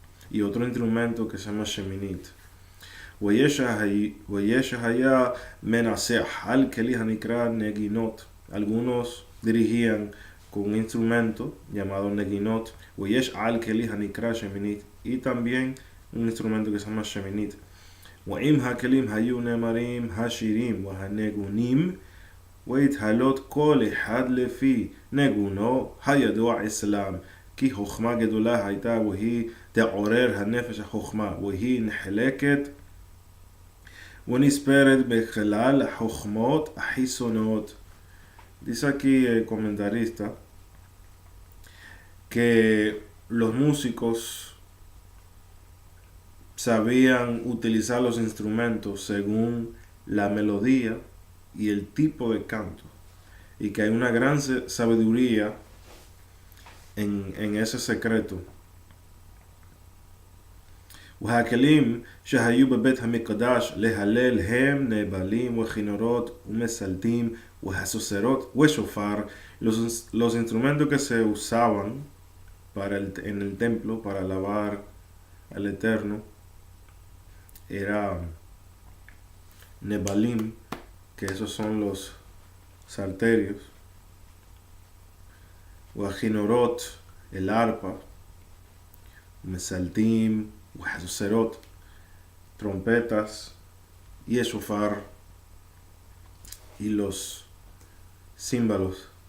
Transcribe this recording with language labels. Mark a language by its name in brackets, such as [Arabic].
[Spanish] Y otro instrumento que se llama Sheminit. [Hebrew] Weyeshahaya menaseh al keli hanikra neginot. [Spanish] Algunos dirigían con un instrumento llamado neginot. [Hebrew] Weyesh al keli hanikra sheminit. [Spanish] Y también un instrumento que se llama Sheminit. [Hebrew] ואם הכלים היו נאמרים השירים והנגונים והתהלות כל אחד לפי נגונו הידוע אצלם, כי חוכמה גדולה הייתה והיא תעורר הנפש החוכמה, והיא נחלקת ונספרת בכלל החוכמות החיצוניות. [Spanish] Dice aquí el comentarista que los músicos sabían utilizar los instrumentos según la melodía y el tipo de canto, y que hay una gran sabiduría en ese secreto. [Hebrew] והכלים שהיו בבית המקדש להלל הם נבלים וכינורות ומסלטים והסוסרות ושופר. [Spanish] Los instrumentos que se usaban en el templo para alabar al Eterno era Nebalim, que esos son los salterios, Wajinorot, el arpa, Mesaltim, Wahazuserot, trompetas, y el shofar, y los címbalos.